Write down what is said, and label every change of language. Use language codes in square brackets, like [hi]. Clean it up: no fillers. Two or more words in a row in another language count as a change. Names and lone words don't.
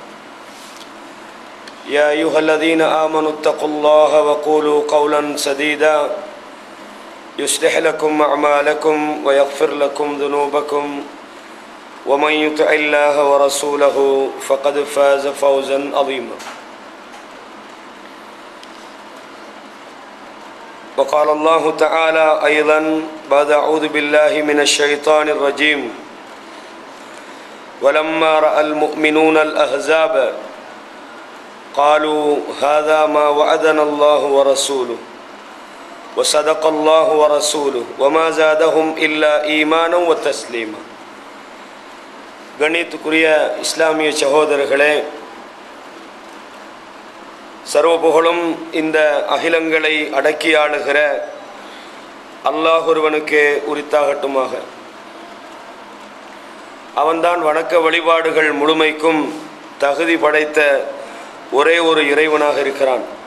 [ar] يا أيها الذين آمنوا اتقوا الله وقولوا قولا سديدا يصلح لكم أعمالكم ويغفر لكم ذنوبكم ومن يطع الله ورسوله فقد فاز فوزا عظيما وقال الله تعالى أيضا بعد أعوذ بالله من الشيطان الرجيم ولما رأى المؤمنون الأحزاب قالوا هذا ما وعدنا الله ورسوله وصدق الله ورسوله وما زادهم إلا إيمانا وتسليما [ta] கண்ணியத்துக்குரிய இஸ்லாமிய சகோதரர்களே, சர்வபுகழும் இந்த அகிலங்களை அடக்கி ஆளுகிற அல்லாஹ் ஒருவனுக்கே உரித்தாகட்டுமாக. அவன்தான் வணக்க வழிபாடுகள் முழுமைக்கும் தகுதி படைத்த ஒரே ஒரு இறைவனாக இருக்கிறான்.